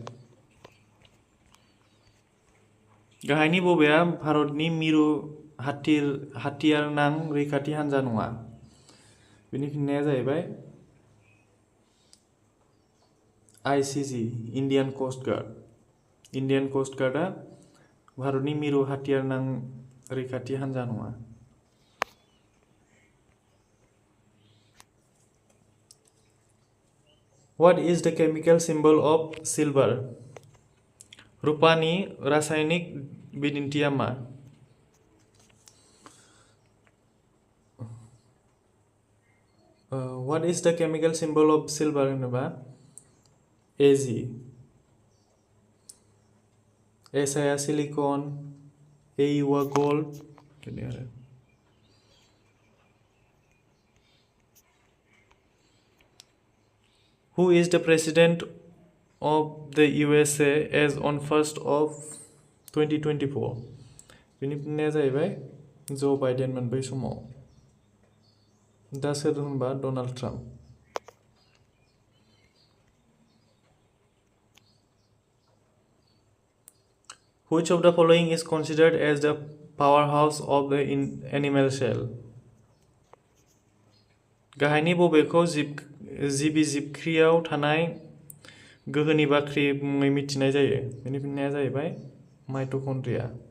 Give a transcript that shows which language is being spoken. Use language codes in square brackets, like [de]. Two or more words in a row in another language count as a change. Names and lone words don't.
[brx] गाहायनि बबेया भारतनि मिरु हाथियार नां रैखाथि हानजा नङा? बेनि फिननाया जाहैबाय ICG, इन्डियान कोस्ट गार्ड. इन्डियान कोस्ट गार्डआ भारतनि मिरु हाथियार नां रैखाथि हानजा नङा. [en] What is the chemical symbol of silver? [brx] रुपानि रासायनिक बिदिन्थिया मा? [en] What is the chemical symbol of silver होनोबा Ag. [brx] Si आ सिलिकन, Au आ गोल्ड. बिदि आरो. [en] Who is the president of the USA as on 1st of 2024? [brx] बेनि फिननाया जाहैबाय जो बाइडेनमोन बै समाव. दा सोर होनबा डनाल्ड ट्राम्प. [en] Which of the following is considered as the powerhouse of the animal cell? [brx] गाहायनि बबेखौ जिबि जिबख्रियाव थानाय गोहोनि बाख्रि मुङै मिथिनाय जायो? बेनि फिननाया जाहैबाय माइटोकन्ड्रिया.